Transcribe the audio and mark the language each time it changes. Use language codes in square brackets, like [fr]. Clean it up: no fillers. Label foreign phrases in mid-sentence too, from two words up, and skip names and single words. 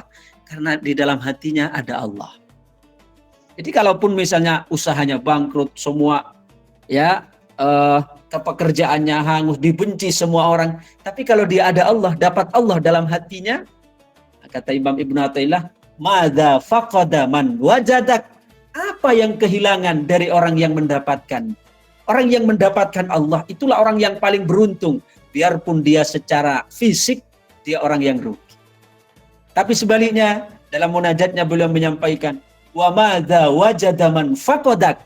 [id] Karena di dalam hatinya ada Allah. Jadi kalaupun misalnya usahanya bangkrut, semua ya pekerjaannya hangus, dibenci semua orang, tapi kalau dia ada Allah, dapat Allah dalam hatinya, kata Imam Ibnu Athaillah, [ar] madza faqada man wajadak. [id] Apa yang kehilangan dari orang yang mendapatkan? Orang yang mendapatkan Allah itulah orang yang paling beruntung. Biarpun dia secara fisik dia orang yang rugi. Tapi sebaliknya dalam munajatnya beliau menyampaikan, [ar] wa madza wajada man faqadak.